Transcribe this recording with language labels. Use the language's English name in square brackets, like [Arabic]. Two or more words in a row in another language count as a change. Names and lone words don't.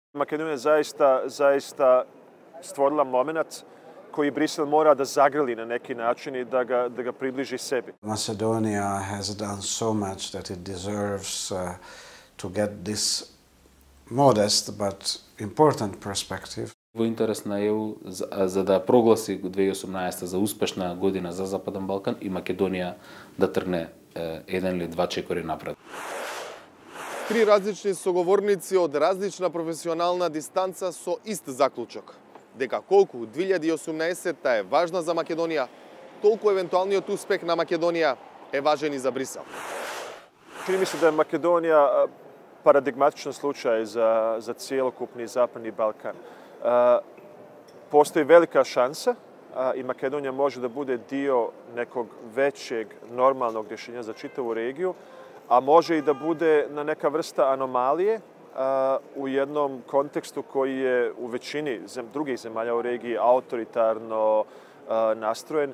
[Serbian] Makedonija je zaista stvorila moment koji Brisel mora da zagrli na neki način i da ga približi sebi. [English] Macedonia has done so much that it deserves to get this modest but important perspective. [Macedonian] Во интерес на ЕУ за да прогласи 2018 за успешна година за Западен Балкан и Македонија да тргне еден или два чекори напред. Три различни соговорници од различна професионална дистанца со ист заклучок. Дека колку 2018 е важна за Македонија, толку евентуалниот успех на Македонија е важен и за Брисел. [Bosnian] Čini mi se da je Makedonija paradigmatičan slučaj za cijelokupni Zapadni Balkan. Postoji velika šansa i Makedonija može da bude dio nekog većeg normalnog rješenja za čitavu regiju, a može i da bude na neka vrsta anomalije u jednom kontekstu koji je u većini drugih zemalja u regiji autoritarno nastrojen.